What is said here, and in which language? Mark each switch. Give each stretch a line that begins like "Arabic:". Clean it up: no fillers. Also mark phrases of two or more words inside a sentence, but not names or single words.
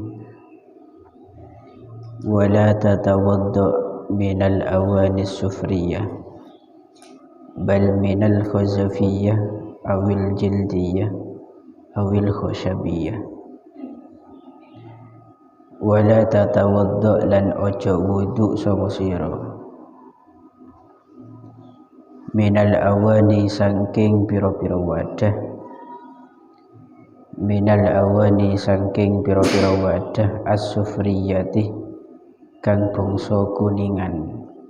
Arabic: ولا تتوضأ من الأواني السفرية بل من الخزفية أو الجلدية أو الخشبية. ولا تتوضأ لن
Javanese: ojo wudu sapa sira
Arabic: من الأواني
Javanese: saking pira-pira wadah,
Arabic: من الأواني
Javanese: saking pira-pira wadah as-sufriyati kang bangsa kuningan,